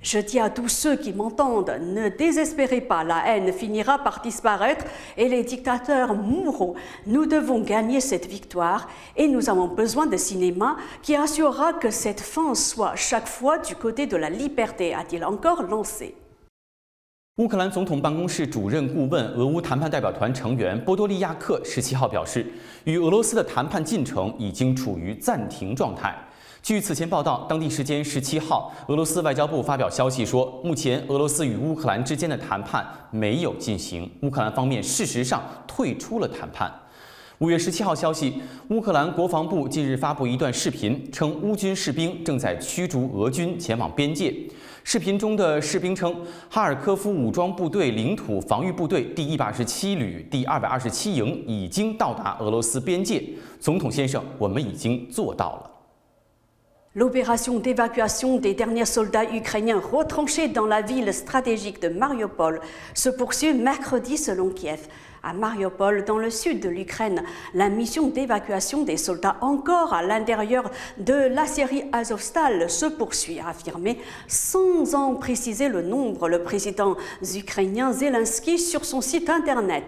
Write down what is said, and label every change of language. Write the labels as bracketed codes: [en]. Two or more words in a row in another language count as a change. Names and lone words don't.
[fr] Je dis à tous ceux qui m'entendent, ne désespérez pas, la haine finira par disparaître et les dictateurs mourront. Nous devons gagner cette victoire et nous avons besoin de cinéma qui assurera que cette fin soit chaque fois du côté de la liberté, a-t-il encore lancé. [zh] 乌克兰总统办公室主任顾问、俄乌谈判代表团成员波多利亚克17号表示，与俄罗斯的谈判进程已经处于暂停状态。据此前报道，当地时间17号，俄罗斯外交部发表消息说，目前俄罗斯与乌克兰之间的谈判没有进行，乌克兰方面事实上退出了谈判。5月17号消息，乌克兰国防部近日发布一段视频，称乌军士兵正在驱逐俄军前往边界。视频中的士兵称，哈尔科夫武装部队领土防御部队第127旅、第227营已经到达俄罗斯边界。总统先生，我们已经做到了。 [fr] L'opération d'évacuation des derniers soldats ukrainiens retranchés dans la ville stratégique de Mariupol se poursuit mercredi selon Kiev. À Mariupol, dans le sud de l'Ukraine, la mission d'évacuation des soldats encore à l'intérieur de l'Assierie Azovstal se poursuit, a affirmé, sans en préciser le nombre, le président ukrainien Zelensky sur son site internet.